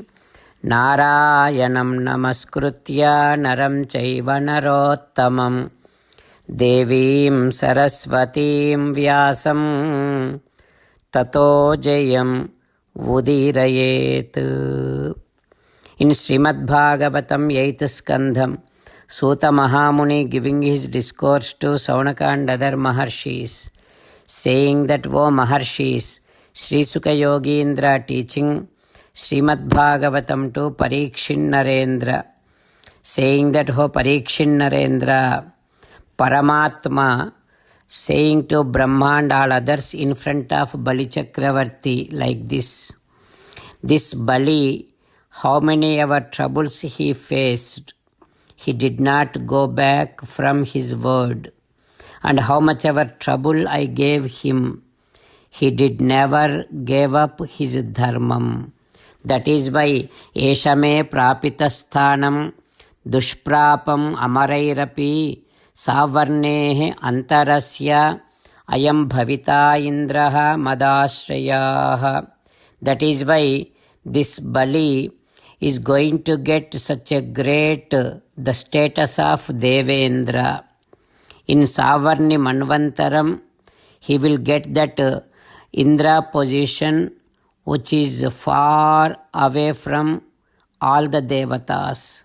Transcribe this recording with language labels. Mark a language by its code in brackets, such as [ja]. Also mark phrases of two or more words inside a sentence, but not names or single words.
[sa] Narayanam namaskritya naram chaiva narottamam Devim Saraswatim Vyasam Tato Jayam Udirayet. [en] In Srimad Bhagavatam 8th Skandham, Suta Mahamuni giving his discourse to Saunaka and other Maharshis, saying that, "O Maharshis, Sri Sukha Yogindra teaching Srimad Bhagavatam to Parikshin Narendra, saying that, "O Parikshin Narendra, Paramatma saying to Brahma and all others in front of Bali Chakravarti like this, this Bali, how many ever troubles he faced, he did not go back from his word, and how much ever trouble I gave him, he did never give up his dharmam. That is why [sa] Eshame Prapitasthánam Dushprapam Amarairapi Savarnehe Antarasya Ayam Bhavita Indraha Madashrayaha." [en] That is why this Bali is going to get such a great, the status of Devendra. In Savarni Manvantaram, he will get that Indra position which is far away from all the Devatas.